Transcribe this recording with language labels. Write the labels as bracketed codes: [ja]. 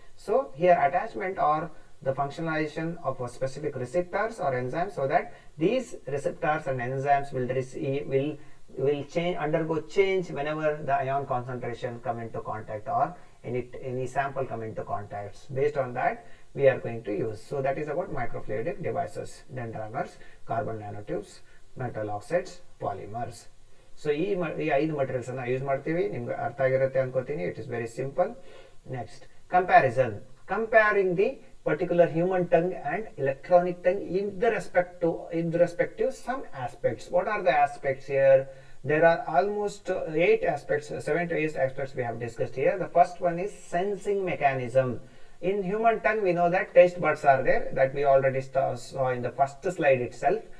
[en] So here attachment or the functionalization of a specific receptors or enzymes, so that these receptors and enzymes will change, undergo change whenever the ion concentration come into contact or any sample come into contact. Based on that, we are going to use. So that is about microfluidic devices, dendrimers, carbon nanotubes, metal oxides, polymers. [kn] So ಈ 5 materials ಅನ್ನು use ಮಾಡ್ತೀವಿ. ನಿಮಗೆ ಅರ್ಥ ಆಗಿರುತ್ತೆ ಅನ್ಕೋತೀನಿ. [en] It is very simple. Next, comparison. Comparing the particular human tongue and electronic tongue in the respective some aspects. What are the aspects here? There are almost 8 aspects, 7 to 8 aspects we have discussed here. The first one is sensing mechanism. In human tongue, we know that taste buds are there, that we already saw in the first slide itself.